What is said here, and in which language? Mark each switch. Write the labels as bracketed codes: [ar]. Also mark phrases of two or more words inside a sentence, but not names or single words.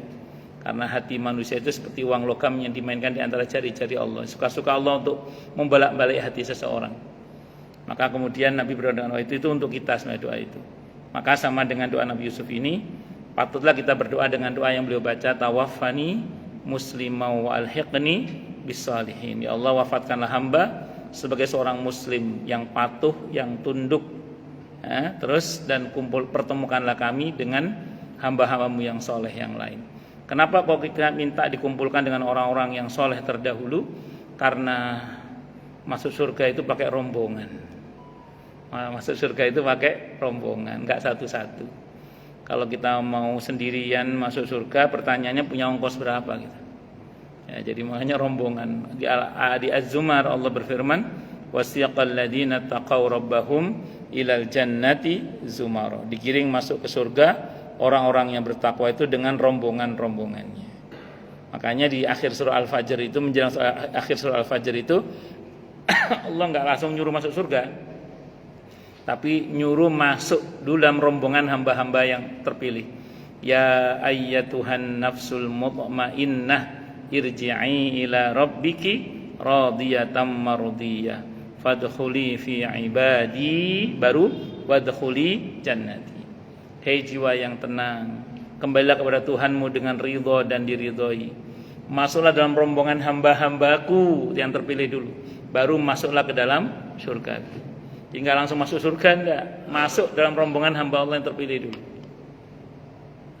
[id] Karena hati manusia itu seperti uang logam yang dimainkan di antara jari-jari Allah. Suka-suka Allah untuk membolak-balik hati seseorang. Maka kemudian Nabi berdoa dengan itu untuk kita sebenarnya doa itu. Maka sama dengan doa Nabi Yusuf ini, patutlah kita berdoa dengan doa yang beliau baca, [ar] تَوَفَّنِي مُسْلِمًا وَأَلْحِقْنِي بِالصَّالِحِينَ. [id] Ya Allah, wafatkanlah hamba sebagai seorang muslim yang patuh, yang tunduk, terus dan pertemukanlah kami dengan hamba-hambamu yang soleh yang lain. Kenapa kok kita minta dikumpulkan dengan orang-orang yang soleh terdahulu? Karena masuk surga itu pakai rombongan. Masuk surga itu pakai rombongan, enggak satu-satu. Kalau kita mau sendirian masuk surga, pertanyaannya punya ongkos berapa gitu. Ya, jadi makanya rombongan. Di Az-Zumar Allah berfirman, [ar] وَسِيقَ الَّذِينَ اتَّقَوْا رَبَّهُمْ إِلَى الْجَنَّةِ زُمَرًا. [id] Digiring masuk ke surga orang-orang yang bertakwa itu dengan rombongan-rombongannya. Makanya di akhir surah Al-Fajr itu, menjelang akhir surah Al-Fajr itu Allah enggak langsung nyuruh masuk surga, tapi nyuruh masuk dulu dalam rombongan hamba-hamba yang terpilih. [ar] يَا أَيَّتُهَا النَّفْسُ الْمُطْمَئِنَّةُ ارْجِعِي إِلَى رَبِّكِ رَاضِيَةً مَرْضِيَّةً فَادْخُلِي فِي عِبَادِي, baru وَادْخُلِي جَنَّتِي. [id] Hei jiwa yang tenang, kembalilah kepada Tuhanmu dengan ridho dan diridhoi. Masuklah dalam rombongan hamba-hambaku yang terpilih dulu, baru masuklah ke dalam surga. Tinggal langsung masuk surga enggak, masuk dalam rombongan hamba Allah yang terpilih dulu.